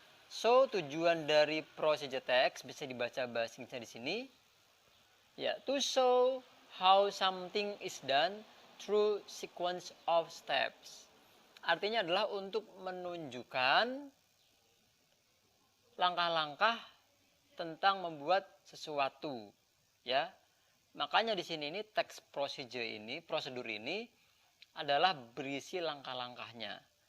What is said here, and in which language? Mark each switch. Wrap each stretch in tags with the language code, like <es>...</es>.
<id>So, tujuan dari procedure text bisa dibaca bahasa Inggrisnya di sini.</id> <en>Ya, to show how something is done through sequence of steps.</en> <id>Artinya adalah untuk menunjukkan langkah-langkah tentang membuat sesuatu, ya. Makanya di sini teks prosedur ini adalah berisi langkah-langkahnya.</id>